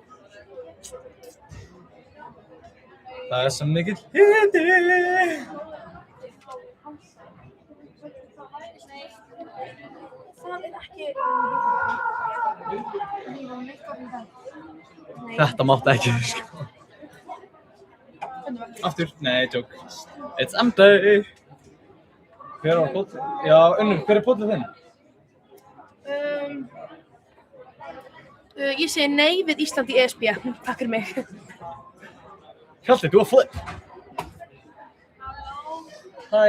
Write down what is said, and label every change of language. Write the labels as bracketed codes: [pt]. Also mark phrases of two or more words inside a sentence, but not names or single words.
[is] Það svo mikill hiti. Þetta mátti ekki, sko. Aftur? Nei, [en] joke. It's empty. [is] Hver var póll? Já, Unnur, hver póllið þinn? Ég segi nei við Ísland í ESB. Takk fyrir mig. Hjalti, þú flip. Hæ.